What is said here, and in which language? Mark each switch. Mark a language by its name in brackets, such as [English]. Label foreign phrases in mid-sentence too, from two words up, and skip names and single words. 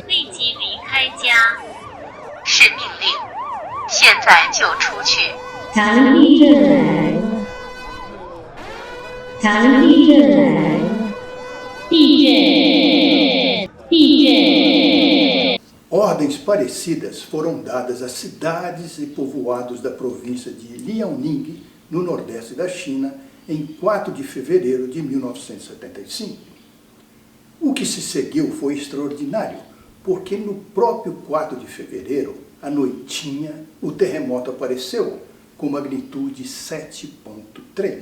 [Chinese] 立即离开家。是命令，现在就出去。强地震来了！强地震来了！地震！地震！ [Portuguese] Ordens parecidas foram dadas a cidades e povoados da província de Liaoning, no nordeste da China, em 4 de fevereiro de 1975. O que se seguiu foi extraordinário, porque no próprio 4 de fevereiro, à noitinha, o terremoto apareceu, com magnitude 7,3.